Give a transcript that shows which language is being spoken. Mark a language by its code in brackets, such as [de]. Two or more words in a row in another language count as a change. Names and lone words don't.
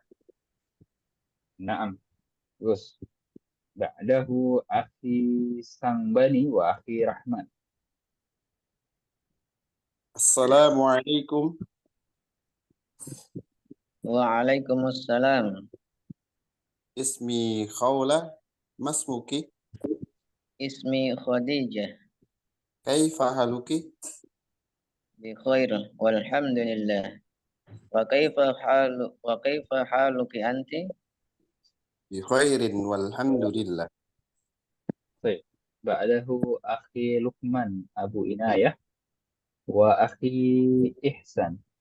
[ar] Naam. Terus ba'dahu Akhi Sangbani wa Akhi Rahman. السلام عليكم. وعليكم السلام. اسمي Khawlah. ما اسمك. Ismi Khadijah. كيف حالك? بخير والحمد لله. وكيف حالك أنتِ? بخير والحمد لله. Baik. Ba'dahu Akhi Luqman Abu Inayah wa Akhi Ihsan.